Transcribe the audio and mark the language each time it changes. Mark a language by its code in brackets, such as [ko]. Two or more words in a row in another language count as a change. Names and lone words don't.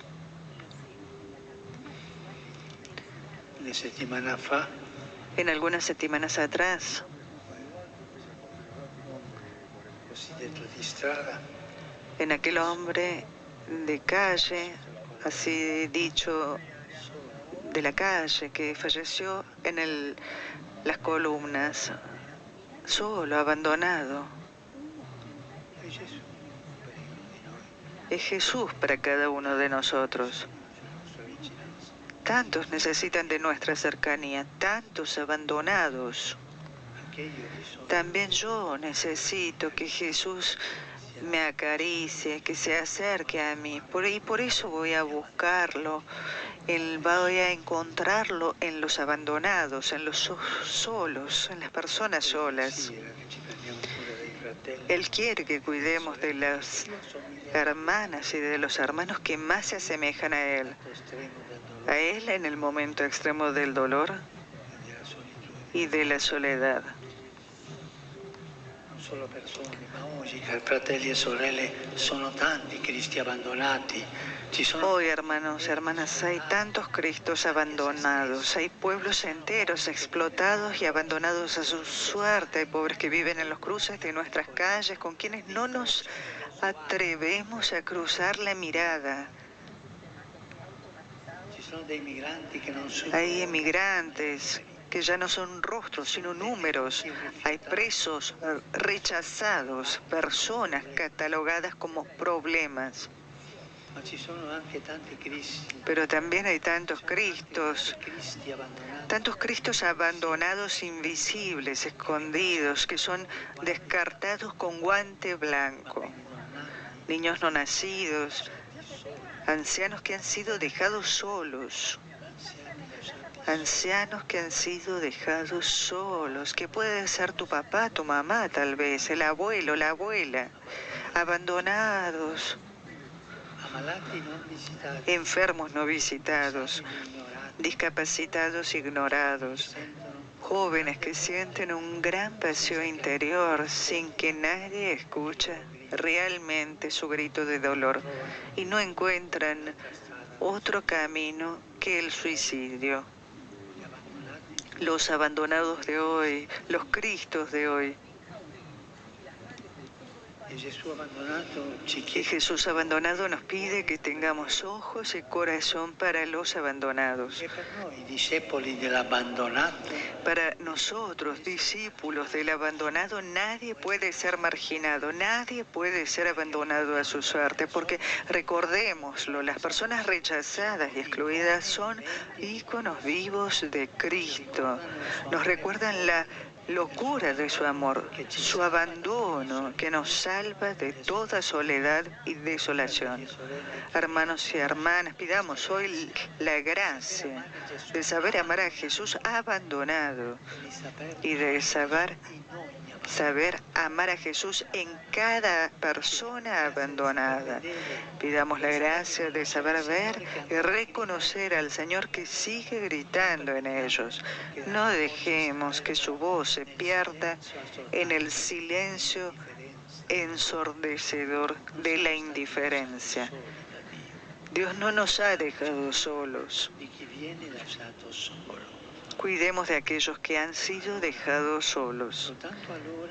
[es] En algunas semanas atrás, en aquel hombre de calle, así dicho de la calle que falleció en las columnas, solo, abandonado. [it] È Gesù per ognuno di noi, [es] Es Jesús para cada uno de nosotros. [it] la nostra vicinanza. [es] Tantos necesitan de nuestra cercanía, tantos abandonados. [it] Anche io ho bisogno [es] También yo necesito que Jesús me acaricie, que se acerque a mí. Y por eso voy a buscarlo, voy a encontrarlo en los abandonados, en los solos, en las personas solas. [it] desidera che ci prendiamo cura dei fratelli. [es] Él quiere que cuidemos de las [it] Io somiglio [es] hermanas y de los hermanos que más se asemejan a Él. [it] all'atto estremo del [es] A [it] dolore [es] Él en el momento extremo del dolor [it] e della solitudine. [es] y de la soledad. [it] Non solo persone, ma oggi, cari fratelli e sorelle, sono tanti cristi abbandonati. Ci sono [es] Hoy, hermanos, hermanas, hay tantos Cristos abandonados, hay pueblos enteros explotados y abandonados a su suerte, hay pobres que viven en los cruces de nuestras calles, con quienes no nos atrevemos a cruzar la mirada. [it] ci sono dei migranti che non sono [es] Hay emigrantes que ya no son rostros, sino números. Hay presos rechazados, personas catalogadas como problemas. [it] ma ci sono anche tanti cristi, [es] Pero también hay tantos Cristos, [it] cristi abbandonati. [es] tantos Cristos abandonados, invisibles, escondidos, que son descartados con guante blanco. Niños no nacidos, ancianos que han sido dejados solos. Ancianos que han sido dejados solos, que puede ser tu papá, tu mamá tal vez, el abuelo, la abuela, abandonados, [it] Ammalati non visitati, [es] enfermos no visitados, [it] ignorati, [es] discapacitados ignorados, [it] sentono [es] jóvenes que sienten un gran vacío interior sin que nadie escuche realmente su grito de dolor y no encuentran otro camino que el suicidio. [it] gli abbandonati. [es] Los abandonados de hoy, los Cristos de hoy. [it] E Gesù abbandonato ci [es] Y [it] chiede [es] Jesús abandonado nos pide que tengamos ojos y corazón para los abandonados. [it] che per noi, discepoli dell'abbandonato, [es] Para nosotros, discípulos del abandonado, nadie puede ser marginado, nadie puede ser abandonado a su suerte, porque recordémoslo, las personas rechazadas y excluidas son íconos vivos de Cristo. Nos recuerdan la locura de su amor, su abandono que nos salva de toda soledad y desolación. Hermanos y hermanas, pidamos hoy la gracia de saber amar a Jesús abandonado [it] di sapere [es] y de saber [it] in ogni [es] amar a Jesús en cada persona abandonada. Pidamos la gracia de saber ver y reconocer al Señor que sigue gritando en ellos. No dejemos que su voz se pierda en el silencio ensordecedor de la indiferencia. Dios no nos ha dejado solos. [it] di chi viene lasciato solo. [es] Cuidemos de aquellos que han sido dejados solos. [it] Soltanto allora